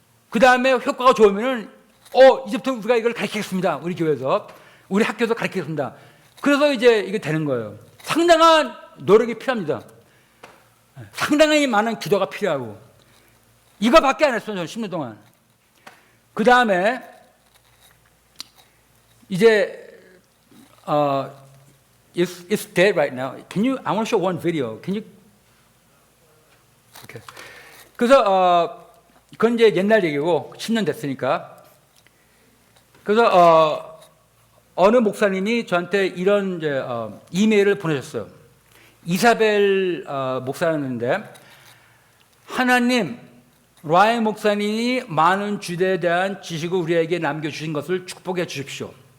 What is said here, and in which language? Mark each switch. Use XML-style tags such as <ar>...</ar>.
<ko>그 다음에 효과가 좋으면은 이제부터 우리가 이걸 가르치겠습니다. 우리 교회에서. 우리 학교에서 가르치겠습니다. 그래서 이제 이게 되는 거예요. 상당한 노력이 필요합니다. 상당히 많은 기도가 필요하고. 이거밖에 안 했어요, 저는 10년 동안. 그 다음에 이제</ko> <en>it's dead right now. I want to show one video. Can you? Okay.</en> <ko>그래서 그건 이제 옛날 얘기고 10년 됐으니까. 그래서 어느 목사님이 저한테 이런 이제 이메일을 보내셨어요. 이사벨 목사였는데, 하나님, 라이 목사님이 많은 주제에 대한 지식을 우리에게 남겨주신 것을 축복해 주십시오.</ko>